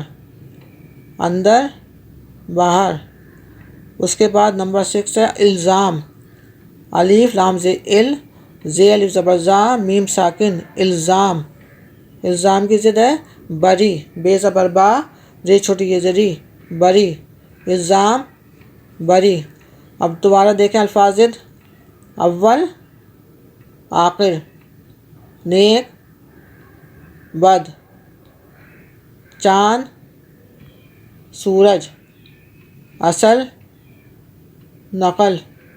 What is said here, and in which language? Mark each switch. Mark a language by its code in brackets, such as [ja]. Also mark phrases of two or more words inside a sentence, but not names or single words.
[hi] अंदर, बाहर। उसके बाद नंबर 6 है इल्ज़ाम। अलिफ लाम जे इल, जे अलिफ ज़बर ज़ा, मीम साकिन, इल्ज़ाम। इल्ज़ाम की ज़िद है बरी, बे ज़बर बा, रे छोटी ये जरी, बरी। इल्ज़ाम, बरी। अब दोबारा देखें अल्फाज़। अव्वल, आखिर, नेक, बद। चांद, सूरज। असल, नकल।